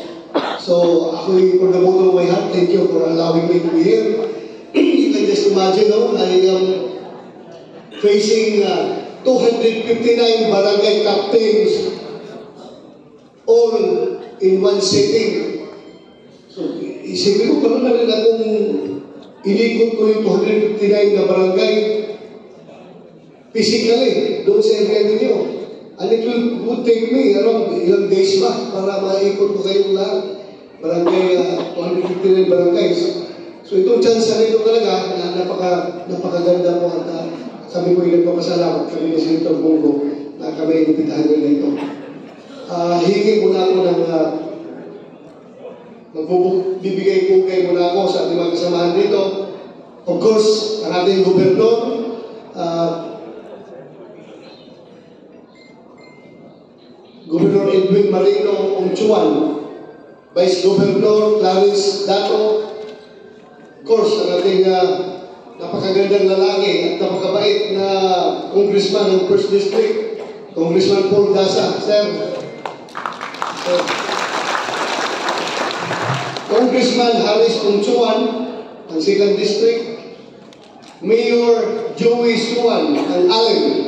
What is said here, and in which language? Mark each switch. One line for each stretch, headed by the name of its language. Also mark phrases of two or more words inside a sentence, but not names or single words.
English: So, ako'y for the bottom of my heart, thank you for allowing me to be here. You can just imagine, no, I am facing 259 barangay captains all in one setting. So,
Filipino: isipin ko parang na rin akong inikot ko yung 259 na barangay physically doon sa area ninyo.
English: And it would take me around
Filipino: ilang days ba para maikot ko kayong lahat. Barangay, 259 barangays. So itong chance na ito talaga na napakaganda po at kami po yung nagpapasalamat kami ni Senator Bongo na kami inibitahan nila ito. Hingi muna ako ng magbibigay muna ako sa ating mga kasamahan dito.
English: Of course,
Filipino: ang ating gobernador, Governor Edwin Marino Ongchuan, Vice Governor Clarence Dato,
English: of course,
Filipino: ang ating napakagandang lalaki at napakabait na Congressman ng 1st District, Congressman Paul Daza, Sir. Congressman Harris Ongchuan ng 2nd District, Mayor Joey Suwan ng Allen.